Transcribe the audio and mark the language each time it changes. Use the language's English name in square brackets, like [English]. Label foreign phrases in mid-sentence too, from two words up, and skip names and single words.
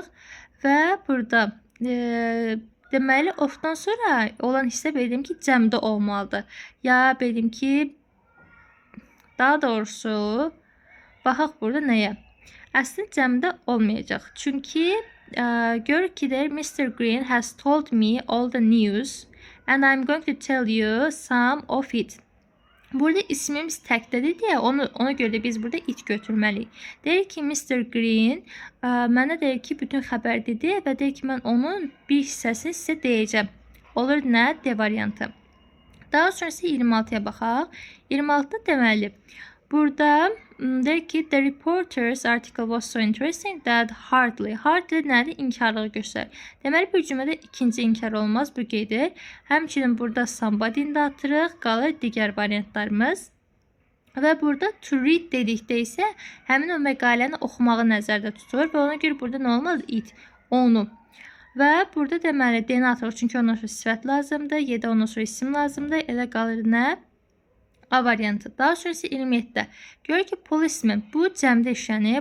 [Azerbaijani] Və burada deməli, ofdan sonra olan hissə bildim ki, cəmdə olmalıdır. Ya bildim ki, daha doğrusu, baxaq burada nəyə? Əslində cəmdə olmayacaq. Çünki görür ki, [English] Mr. Green has told me all the news and I'm going to tell you some of it. [Azerbaijani] Burada ismimiz təkdədir deyə ona görə də biz burada it götürməliyik. Deyir ki, Mr. Green mənə deyir ki, bütün xəbər dedi və deyir ki, mən onun bir hissəsini sizə deyəcəm. Olur nə? D variantı. Daha sonra isə 26-ya baxaq. 26-da deməli, burada deyir ki, [English] the reporter's article was so interesting that hardly nədir? [Azerbaijani] İnkarlığı göstərir. Deməli, bir cümlədə ikinci inkar olmaz, bu gedir. Həmçinin burada somebody'ni də atırıq, qalır digər variantlarımız. Və burada [English] to read [Azerbaijani] dedikdə isə həmin o məqaləni oxumağı nəzərdə tutur və ona görə burada nə olmalı? It, onu. Və burada deməli, D-ni atırıq, çünki ondan sonra sifət lazımdır, Y-də ondan sonra isim lazımdır, elə qalır nə? A variantı. Daha sonra isə 27-də. Görür ki, policeman bu cəmdə işlənir.